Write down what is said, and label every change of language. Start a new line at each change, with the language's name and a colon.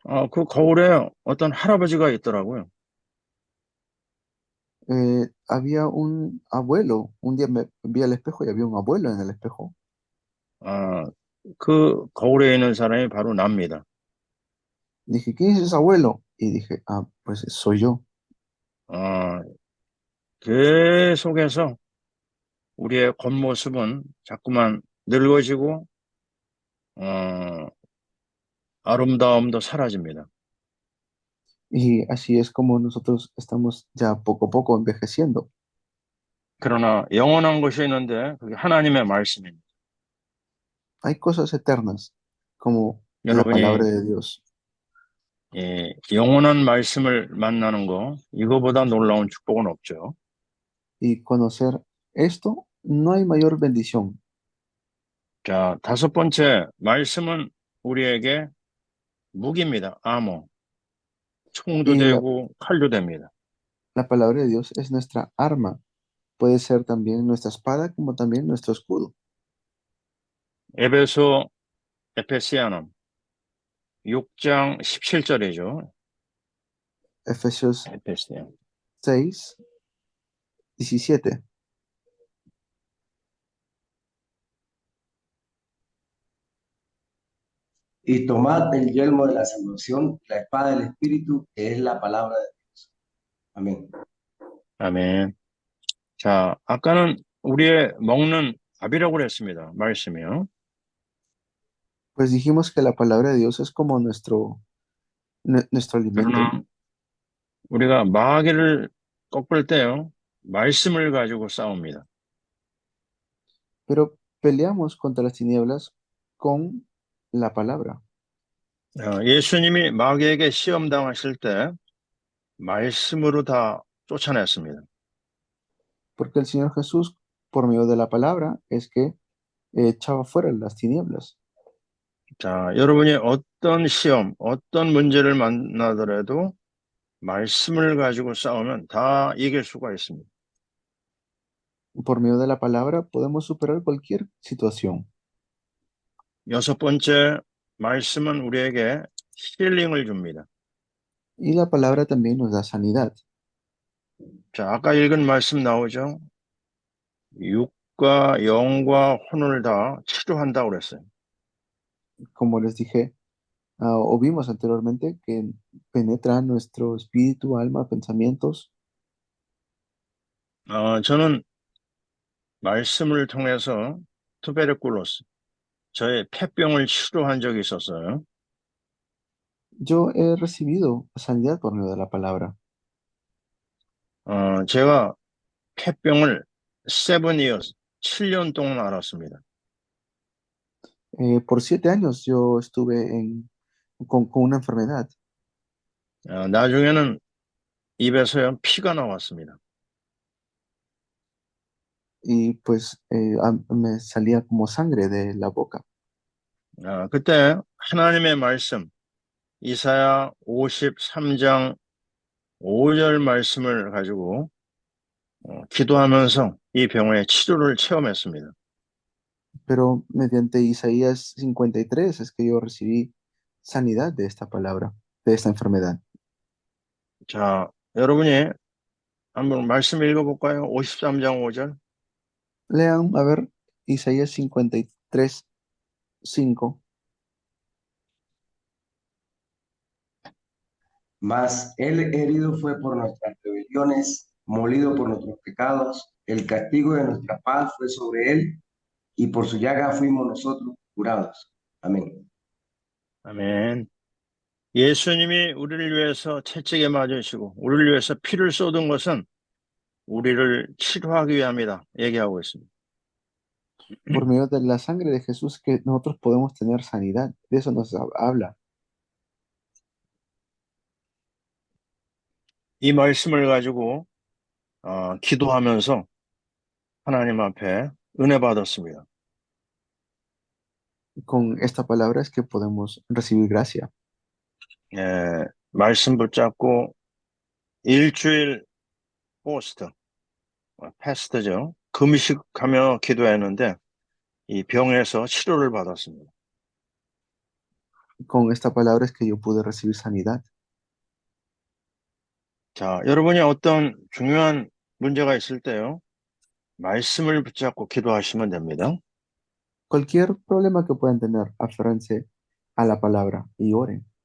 Korean: 그 거울에 어떤 할아버지가 있더라고요.
Spanish: Había un abuelo, un día me vi al espejo y había un abuelo en el espejo.
Korean: 아, 그 거울에 있는 사람이 바로 납니다.
Spanish: Dije, ¿quién es ese abuelo? Y dije, pues soy yo.
Korean: 아, 계속해서 우리의 겉모습은 자꾸만 늙어지고, 어, 아름다움도 사라집니다.
Spanish: Y así es como nosotros estamos ya poco a poco envejeciendo.
Korean: 그러나 영원한 것이 있는데 그게 하나님의 말씀입니다.
Spanish: Hay cosas eternas, como la palabra
Korean: 여러분이
Spanish: de Dios.
Korean: 영원한 말씀을 만나는 거, 이거보다 놀라운 축복은 없죠.
Spanish: Y conocer esto, no hay mayor bendición.
Korean: 자, 다섯 번째, 말씀은 우리에게 무기입니다. 아모. 총도
Spanish: Y
Korean: 되고 칼도 됩니다.
Spanish: la palabra de Dios es nuestra arma. Puede ser también nuestra espada como también nuestro escudo.
Korean: 에베시아는 6장 17절이죠.
Spanish: Efesios
Korean: 에베시아.
Spanish: 6, 17. Y tomad el yelmo de la salvación, la espada del Espíritu, que es la palabra de Dios. Amén.
Korean: 아멘. 자, 아까는 우리의 먹는 밥이라고 그랬습니다. 말씀이요.
Spanish: Pues dijimos que la palabra de Dios es como nuestro alimento,
Korean: 그러나 우리가 마귀를 꺾을 때요. 말씀을 가지고 싸웁니다.
Spanish: pero peleamos contra las tinieblas con la palabra.
Korean: 예수님이 마귀에게 시험 당하실 때 말씀으로 다 쫓아냈습니다.
Spanish: Porque el Señor Jesús, por medio de la palabra, es que echaba fuera las tinieblas.
Korean: 자, 여러분이 어떤 시험, 어떤 문제를 만나더라도 말씀을 가지고 싸우면 다 이길 수가 있습니다.
Spanish: Por medio de la palabra podemos superar cualquier situación.
Korean: 여섯 번째, 말씀은 우리에게 힐링을 줍니다.
Spanish: Y la palabra también nos da sanidad.
Korean: 자, 아까 읽은 말씀 나오죠? 육과 영과 혼을 다 치료한다고 그랬어요.
Spanish: Como les dije, o vimos anteriormente, que penetra nuestro espíritu, alma, pensamientos.
Korean: 저는 말씀을 통해서 투베르클로스, 저의 폐병을 치료한 적이 있었어요.
Spanish: Yo he recibido sanidad por medio de la palabra.
Korean: 제가 폐병을
English: 7 years,
Korean: 7년 동안 앓았습니다.
Spanish: Por 7 años yo estuve con una enfermedad
Korean: 나중에는 입에서요, 피가 나왔습니다.
Spanish: y pues me salía como sangre de la boca.
Korean: 그때 하나님의 말씀, 이사야 53장 5절 말씀을 가지고 기도하면서 이 병의 치료를 체험했습니다.
Spanish: Pero mediante Isaías 53 es que yo recibí sanidad de esta palabra, de esta enfermedad.
Korean: 자, 여러분이 한번 말씀 읽어볼까요? 53장 5절.
Spanish: Lean, a ver, Isaías 53, 5. Mas él herido fue por nuestras rebeliones, molido por nuestros pecados, el castigo de nuestra paz fue sobre él, y por su llaga fuimos nosotros curados. Amén.
Korean: 아멘. 예수님이 우리를 위해서 채찍에 맞으시고 우리를 위해서 피를 쏟은 것은 우리를 치료하기 위함이다. 얘기하고 있습니다.
Spanish: Por medio de la sangre de Jesús que nosotros podemos tener sanidad. De eso nos habla.
Korean: 이 말씀을 가지고 기도하면서 하나님 앞에 은혜 받았습니다.
Spanish: Con esta palabra es que podemos recibir gracia.
Korean: 말씀 붙잡고 일주일 포스트, 패스트죠. 금식하며 기도했는데 이 병에서 치료를 받았습니다.
Spanish: Con esta palabra es que yo pude recibir sanidad.
Korean: 자, 여러분이 어떤 중요한 문제가 있을 때요, 말씀을 붙잡고 기도하시면 됩니다.
Spanish: Cualquier problema que puedan tener, aférrense a la palabra y oren.